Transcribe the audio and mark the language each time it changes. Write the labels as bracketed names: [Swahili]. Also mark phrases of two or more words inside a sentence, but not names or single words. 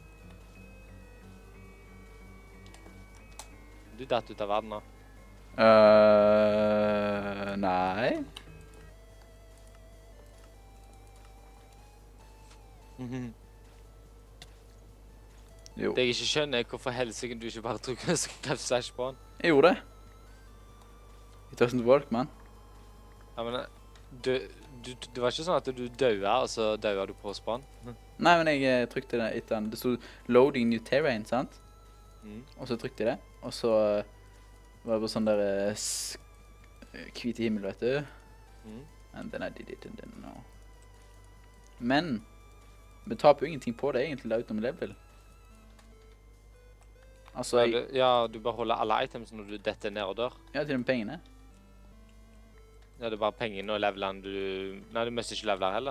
[Norwegian] Du datt ut av verden nå. Nei. Jo. Det jeg ikke skjønner er hvorfor helsike du ikke bare trykker slash på den. Jeg gjorde det. [English] It doesn't work, man. [Norwegian] Ja, men det var ikke sånn at du døde, og så døde du på spawn? Nei, men jeg trykte det etter den. Det stod loading new terrain, sant? Og så trykte jeg det. Og så var det bare sånn der hvite himmel, vet du. [English] And then I did it, and then no. [Norwegian] Men vi taper jo ingenting på det egentlig, da, utenom level. Altså, Ja, du bare holder alle items når du detter ned og dør. ja, til de pengene. Ja, det er bare pengene og levelene du... Nei, du mister ikke leveler heller.